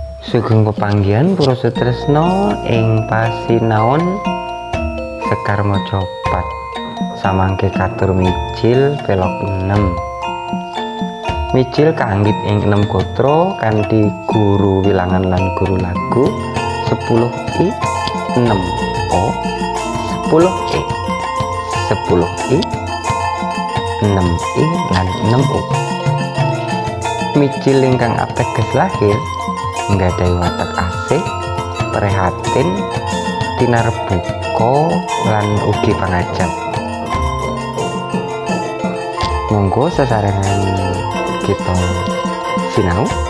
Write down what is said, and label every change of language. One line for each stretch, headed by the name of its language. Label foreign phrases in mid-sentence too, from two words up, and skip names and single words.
Javanese: Sugeng pepanggihan para sutresna ing pasinaon Sekar Macapat samangke katur mijil pelok 6. Mijil kaanggit ing 6 gatra kanthi guru wilangan lan guru lagu 10i 6o 10e 10i 6i lan 6u. Mijil ingkang ateges lahir nggadhahi watak asih, prihatin, tinarbuka lan ugi pangajap. Monggo sesarengan kita sinau.